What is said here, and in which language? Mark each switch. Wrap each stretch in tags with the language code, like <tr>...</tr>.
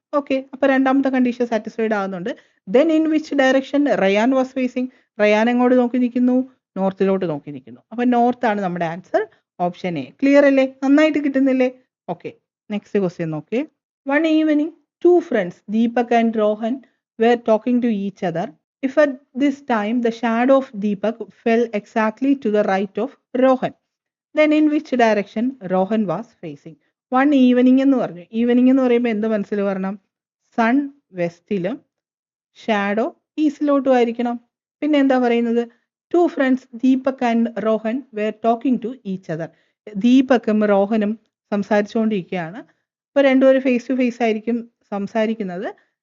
<ml>Okay, അപ്പൊ രണ്ടാമത്തെ condition satisfied ആകുന്നുണ്ട്.</ml> <en>Then in which direction Ryan was facing?</en> <ml>Ryan എങ്ങോട്ട് നോക്കി നിൽക്കുന്നു? നോർത്തിലോട്ട് നോക്കി നിൽക്കുന്നു. അപ്പൊ നോർത്ത് ആണ് നമ്മുടെ ആൻസർ. Option A. ക്ലിയർ അല്ലേ? നന്നായിട്ട് കിട്ടുന്നില്ലേ? ഓക്കെ, നെക്സ്റ്റ് ക്വസ്റ്റ്യൻ നോക്കേ.</ml> <en>One evening, two friends Deepak and Rohan were talking to each other. If at this time the shadow of Deepak fell exactly to the right of Rohan, then in which direction Rohan was facing?</en> <ml>One evening എന്ന് പറഞ്ഞു. Evening എന്ന് പറയുമ്പോൾ എന്ത് മനസ്സിൽ വരണം? Sun വെസ്റ്റിലും shadow ഈസ്റ്റിലോട്ടും ആയിരിക്കണം. പിന്നെ എന്താ പറയുന്നത്?</ml> <en>Two friends Deepak and Rohan were talking to each other.</en> <ml>ദീപക്കും റോഹനും സംസാരിച്ചുകൊണ്ടിരിക്കുകയാണ്. അപ്പോൾ രണ്ടുപേരും ഫേസ് ടു ഫേസ് ആയിരിക്കും സംസാരിക്കുന്നത്.</ml>